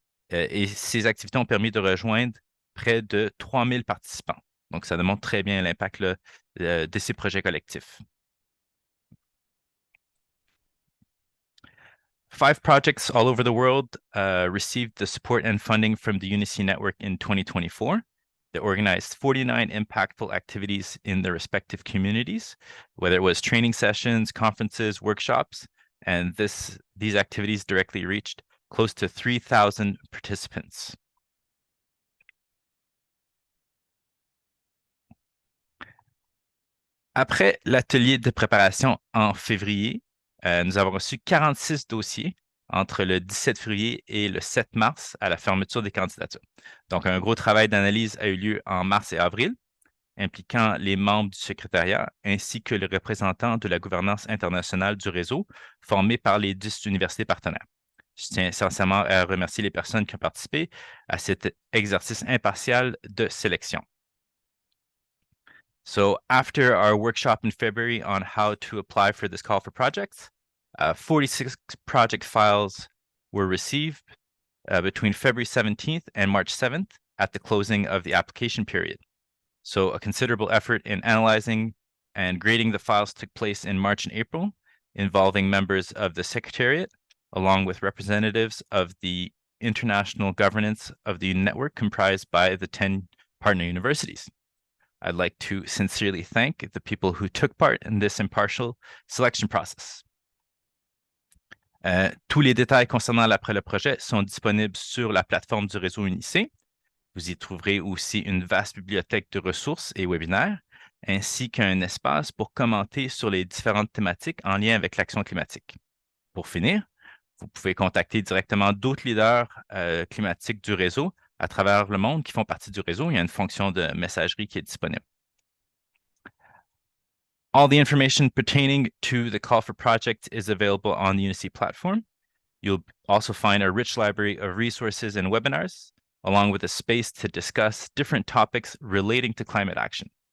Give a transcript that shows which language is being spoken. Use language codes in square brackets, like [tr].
[fr] Et ces activités ont permis de rejoindre près de 3000 participants. Donc, ça démontre très bien l'impact de ces projets collectifs. [en] 5 projects all over the world received the support and funding from the UNICE network in 2024. They organized 49 impactful activities in their respective communities, whether it was training sessions, conferences, workshops, and these activities directly reached close to 3,000 participants. [fr] Après l'atelier de préparation en février, nous avons reçu 46 dossiers entre le 17 février et le 7 mars à la fermeture des candidatures. Donc, un gros travail d'analyse a eu lieu en mars et avril, impliquant les membres du secrétariat ainsi que les représentants de la gouvernance internationale du réseau formés par les 10 universités partenaires. Je tiens sincèrement à remercier les personnes qui ont participé à cet exercice impartial de sélection. [en] So after our workshop in February on how to apply for this call for projects, 46 project files were received between February 17th and March 7th, at the closing of the application period. So a considerable effort in analyzing and grading the files took place in March and April, involving members of the Secretariat, along with representatives of the international governance of the network comprised by the 10 partner universities. I'd like to sincerely thank the people who took part in this impartial selection process. [fr] Tous les détails concernant le projet sont disponibles sur la plateforme du réseau UniC. Vous y trouverez aussi une vaste bibliothèque de ressources et webinaires, ainsi qu'un espace pour commenter sur les différentes thématiques en lien avec l'action climatique. Pour finir, vous pouvez contacter directement d'autres leaders climatiques du réseau à travers le monde qui font partie du réseau. Il y a une fonction de messagerie qui est disponible. [en] All the information pertaining to the call for project is available on the UniC platform. You'll also find a rich library of resources and webinars, along with a space to discuss different topics relating to climate action.